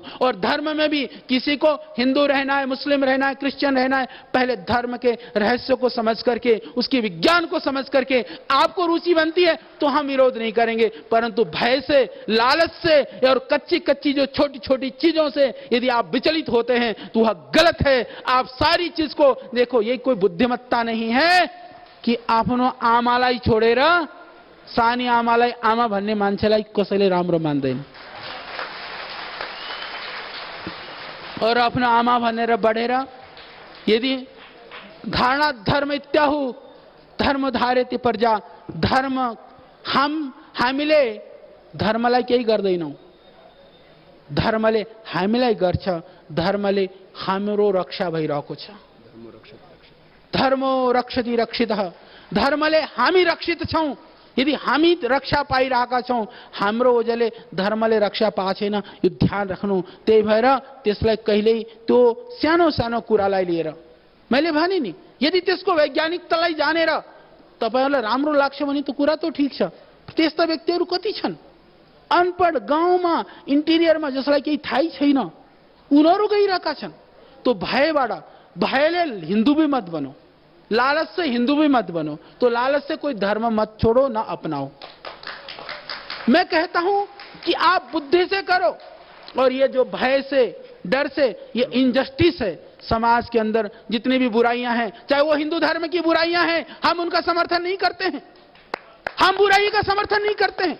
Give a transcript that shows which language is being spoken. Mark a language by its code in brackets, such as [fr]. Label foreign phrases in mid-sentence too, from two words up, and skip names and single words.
[hi] और धर्म में भी किसी को हिंदू रहना है, मुस्लिम रहना है, क्रिश्चियन रहना है, पहले धर्म के रहस्य को समझ करके, उसके विज्ञान को समझ करके आपको रुचि बनती है तो हम विरोध नहीं करेंगे, परंतु भय से, लालच से और कच्ची कच्ची जो छोटी छोटी चीजों से यदि आप विचलित होते हैं तो वह गलत है। आप सारी चीज को देखो, ये कोई बुद्धिमत्ता नहीं है कि [ne] आपनो आमालाई छोडेर सानी आमालाई आमा भन्ने मान्छेलाई कसैले राम्रो मान्दैन और आफ्नो आमा भनेर बढेर यदि [sa] धारणा धर्म इत्याहु धर्म धारेति प्रजा, [ne] धर्म हामीले धर्मलाई केही गर्दैनौं, धर्मले हामीलाई गर्छ, धर्मले हाम्रो रक्षा भइरहेको छ। [sa] धर्मो रक्षति रक्षितः, [ne] धर्मले हामी रक्षित छौं। यदि हामी रक्षा पाइरहेका छौं, हाम्रो ओजले धर्मले रक्षा पाएको छैन, यो ध्यान राख्नु। त्यही भएर त्यसलाई कहिल्यै त्यो सानो सानो कुरालाई लिएर मैले भने नि, यदि त्यसको वैज्ञानिकतालाई जानेर तपाईहरुलाई राम्रो लाग्छ भने त कुरा त ठीक छ। त्यस्ता व्यक्तिहरू कति छन् अनपढ, गाउँमा इन्टिरियरमा, जसलाई केही थाहै छैन, उनीहरू गइरहेका छन्। [hi] तो [ne] भयबाट, भयले [hi] हिन्दू भी मत बनो, लालच से हिंदू भी मत बनो, तो लालच से कोई धर्म मत छोड़ो ना अपनाओ। मैं कहता हूं कि आप बुद्धि से करो, और ये जो भय से, डर से, ये इनजस्टिस है समाज के अंदर। जितनी भी बुराइयां हैं, चाहे वो हिंदू धर्म की बुराइयां हैं, हम उनका समर्थन नहीं करते हैं, हम बुराई का समर्थन नहीं करते हैं।